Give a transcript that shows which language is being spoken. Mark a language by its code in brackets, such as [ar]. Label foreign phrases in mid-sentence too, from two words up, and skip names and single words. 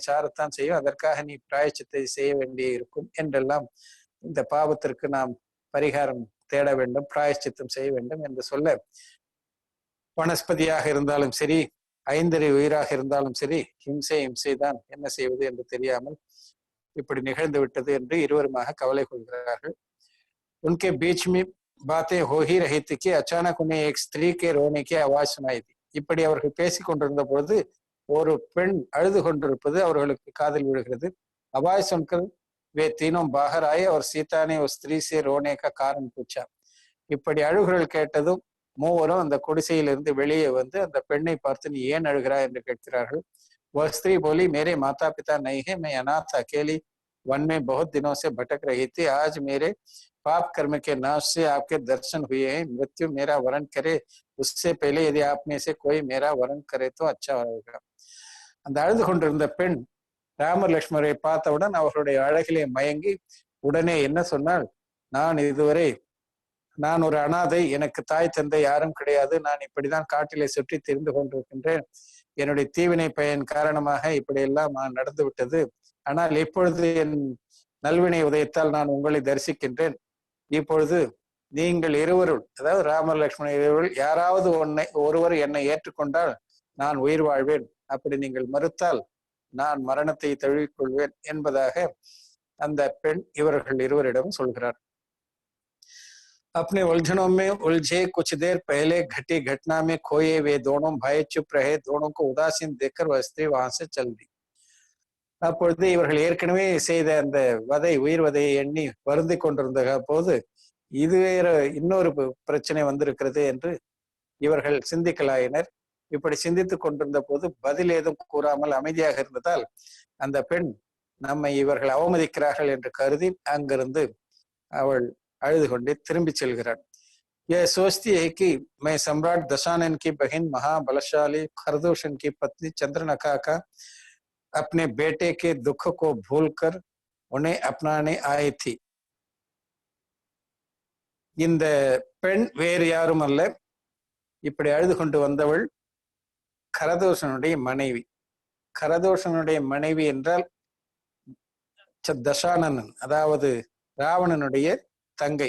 [ta] சாரத்தான் செய்யும், அதற்காக நீ பிராயச்சித்தை செய்ய வேண்டிய இருக்கும் என்றெல்லாம் இந்த பாவத்திற்கு நாம் பரிகாரம் தேட வேண்டும், பிராயச்சித்தம் செய்ய வேண்டும் என்று சொல்ல, வனஸ்பதியாக இருந்தாலும் சரி, 5 உயிராக இருந்தாலும் சரி, ஹிம்சை தான், என்ன செய்வது என்று தெரியாமல் இப்படி நிகழ்ந்து விட்டது என்று இருவருமாக கவலை கொள்கிறார்கள். [hi] उनके बीच में बातें हो ही रही थी कि अचानक उन्हें एक स्त्री के रोने की आवाज सुनाई दी. [ta] இப்படி அவர்கள் பேசிக் கொண்டிருந்த பொழுது ஒரு பெண் அழுது கொண்டிருப்பது அவர்களுக்கு காதில் விழுகிறது. [hi] आवाज सुनकर वे तीनों बाहर आए और सीता ने उस स्त्री से रोने का कारण पूछा. [ta] இப்படி அழுகுரல் கேட்டதும் மூவரும் அந்த குடிசையிலிருந்து வெளியே வந்து அந்த பெண்ணை பார்த்து, நீ ஏன் அழுகிறாய் என்று கேட்கிறார்கள். [hi] वह स्त्री बोली, मेरे माता पिता नहीं है, मैं अनाथ अकेली वन में बहुत दिनों से भटक रही थी, आज मेरे पाप कर्म के नाश से आपके दर्शन हुए हैं, मृत्यु मेरा वरण करे उससे पहले यदि आप में से कोई मेरा वरण करे तो अच्छा होगा. [ta] அந்த அழுது கொண்டிருந்த பெண் ராமர் லட்சுமணரை பார்த்தவுடன் அவர்களுடைய அழகிலே மயங்கி உடனே என்ன சொன்னால், நான் ஒரு அனாதை, எனக்கு தாய் தந்தை யாரும் கிடையாது, நான் இப்படிதான் காட்டிலே சுற்றி தெரிந்து கொண்டிருக்கின்றேன், என்னுடைய தீவினை பயன் காரணமாக இப்படி எல்லாம் நடந்து விட்டது, ஆனால் இப்பொழுது என் நல்வினை உதயத்தால் நான் உங்களை தரிசிக்கின்றேன். இப்பொழுது நீங்கள் இருவருள், அதாவது ராமர் லக்ஷ்மண இருவருள் யாராவது ஒருவர் என்னை ஏற்றுக்கொண்டால் நான் உயிர் வாழ்வேன், அப்படி நீங்கள் மறுத்தால் நான் மரணத்தை தழுவிக்கொள்வேன் என்பதாக அந்த பெண் இவர்கள் இருவரிடம் சொல்கிறார். [hi] अपने उलझनों में उलझे कुछ देर पहले घटी घटना में खोए वे दोनों भाई चुप रहे. दोनों को उदासीन देखकर वह स्त्री वहां से चल दी. [ta] அப்பொழுது இவர்கள் ஏற்கனவே செய்த அந்த உயிர் வதையை எண்ணி வருந்தி கொண்டிருந்த போது இது வேற இன்னொரு பிரச்சனை வந்திருக்கிறது என்று இவர்கள் சிந்திக்கலாயினர். இப்படி சிந்தித்துக் கொண்டிருந்த போது பதில் ஏதும் கூறாமல் அமைதியாக இருந்ததால் அந்த பெண் நம்மை இவர்கள் அவமதிக்கிறார்கள் என்று கருதி அங்கிருந்து அவள் அழுது கொண்டே திரும்பி செல்கிறாள். [hi] यह सोचती है कि मैं सम्राट दशानन की बहन महाबलशाली खरदूषण की पत्नी चंद्रनखा का अपने बेटे के दुख को भूलकर उन्हें अपनाने आई थी. [ta] இந்த பெண் வேறு யாரும் அல்ல, இப்படி அழுது கொண்டு வந்தவள் கரதூஷனுடைய மனைவி. கரதூஷனுடைய மனைவி என்றால் தசானனன், அதாவது ராவணனுடைய தங்கை.